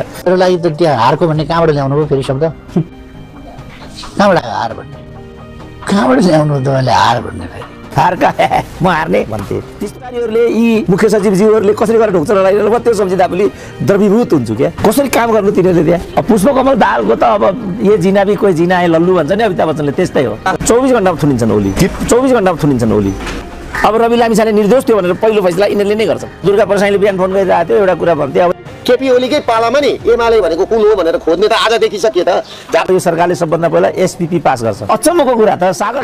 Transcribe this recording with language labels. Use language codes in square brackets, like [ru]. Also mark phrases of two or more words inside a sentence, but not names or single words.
[ne] मेरो लागि त त्यहाँ हारको भन्ने कहाँबाट ल्याउनु भयो फेरि शब्द कहाँबाट हार भन्ने कहाँबाट ल्याउनु तपाईँले हार भन्ने फेरि हारका म हार्ने भन्थे त्यस्ताहरूले यी मुख्य सचिवज्यूहरूले कसरी गरेर ढोक्छ लगाइरहनु भयो त्यो सम्झिँदा पनि द्रवीभूत हुन्छु क्या कसरी काम गर्नु तिनीहरूले त्यहाँ पुष्पकमल दाहालको त अब [hi] ये जिना भी कोही जिना है लल्लु [ne] भन्छ नि अमिताभ बच्चनले त्यस्तै हो 24 घण्टामा थुनिन्छन् ओली 24 घण्टामा थुनिन्छन् ओली अब रवि लामिछाने निर्दोष थियो भनेर पहिलो फैसला यिनीहरूले नै गर्छन् दुर्गा प्रसाईले बिहान फोन गरिरहेको थियो एउटा कुरा भन्थे अब केपी ओलीकै पालामा नि एमाले भनेको कुन हो भनेर खोज्ने त आज देखिसके त यो सरकारले सबभन्दा पहिला एसपीपी पास गर्छ अचम्मको कुरा त सागर